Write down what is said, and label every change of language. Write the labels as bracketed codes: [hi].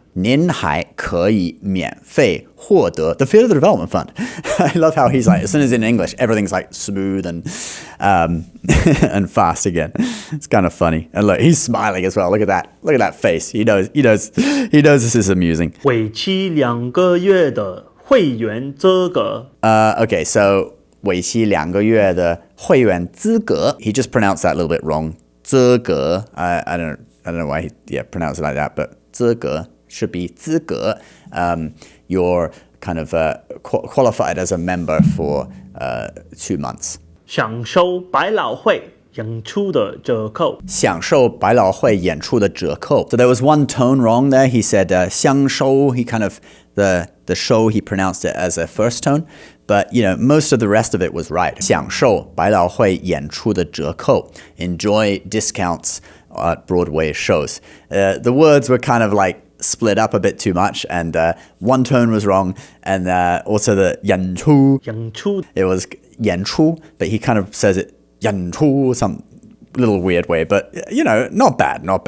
[zh] 您还可以免费获得 the Theater Development Fund. [en] I love how he's like, as soon as in English, everything's like smooth and and fast again. It's kind of funny. And look, he's smiling as well. Look at that. Look at that face. He knows this is amusing. [zh] 为期2个月的会员资格。 [en] Okay, so [zh] 为期2个月的会员资格. [en] He just pronounced that a little bit wrong. [zh] 资格. [en] I don't know why he pronounced it like that, but 资格 should be 资格. You're kind of qualified as a member for 2 months. [zh] 享受百老汇演出的折扣。享受百老汇演出的折扣. [en] So there was one tone wrong there. He said [zh] 享受. [en] He kind of the show, he pronounced it as a first tone, but you know, most of the rest of it was right. [zh] 享受百老汇演出的折扣. [en] Enjoy discounts at Broadway shows. The words were kind of like split up a bit too much, and one tone was wrong, and also the 演出. [zh] 演出 [en] It was 演出, but he kind of says it 演出 some little weird way, but you know, not bad.